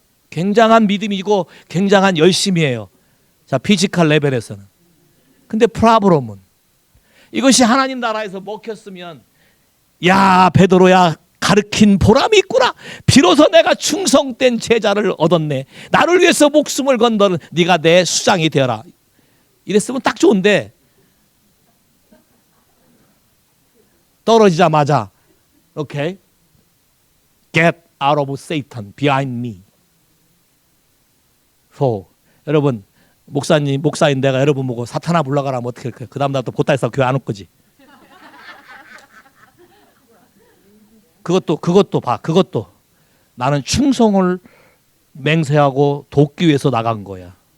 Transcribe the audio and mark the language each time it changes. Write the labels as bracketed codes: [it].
[ko] 굉장한 믿음이고 굉장한 열심이에요. 자, 피지컬 레벨에서는. 근데 프라브롬은 이것이 하나님 나라에서 먹혔으면 야 베드로야 가르친 보람이 있구나. 비로소 내가 충성된 제자를 얻었네. 나를 위해서 목숨을 건 너는 네가 내 수장이 되어라. 이랬으면 딱 좋은데 떨어지자마자 [en] 오케이 get out of Satan behind me. [ko] 여러분 목사인 내가 여러분 보고 사탄아 불러가라면 어떻게 할까요? 그 다음 날 또 보따리싸고 교회 안 올 거지. 그것도 봐. 그것도 나는 충성을 맹세하고 돕기 위해서 나간 거야.